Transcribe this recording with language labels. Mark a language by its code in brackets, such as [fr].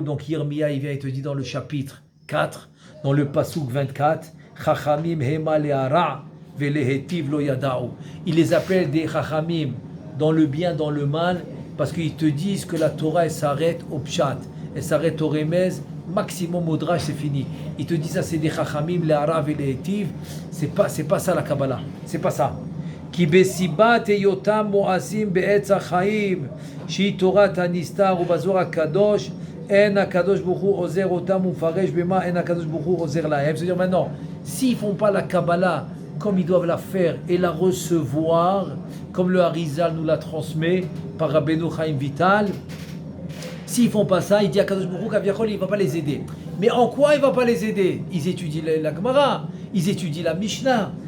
[fr] Donc Yirmiya, il vient, il te dit dans le chapitre 4, dans le pasuk 24, [he] Chachamim hema le'ara ve'lehetiv lo yada'u. [fr] Il les appelle des Chachamim dans le bien, dans le mal, parce qu'ils te disent que la Torah, elle s'arrête au pshat, elle s'arrête au remez, maximum au drach, c'est fini. Ils te disent ça, c'est des Chachamim [he] le'ara ve'lehetiv. [fr] C'est pas ça la Kabbalah. C'est pas ça. [he] כי בסיבת היותם מואסים בעץ החיים שהיא תורת הנסתר ובזוהר הקדוש אין הקדוש ברוך הוא עוזר אותם ומפרש במה אין הקדוש ברוך הוא עוזר להם. [fr] C'est-à-dire maintenant, s'ils font pas la Kabbalah comme ils doivent la faire et la recevoir, comme le Harizal nous la transmet par Rabbeinu Chaim Vital, s'ils font pas ça, il dit à Kadosh Baruch Hu qu'Aviachol il va pas les aider. Mais en quoi il va pas les aider? Ils étudient la Gemara, ils étudient la Mishnah.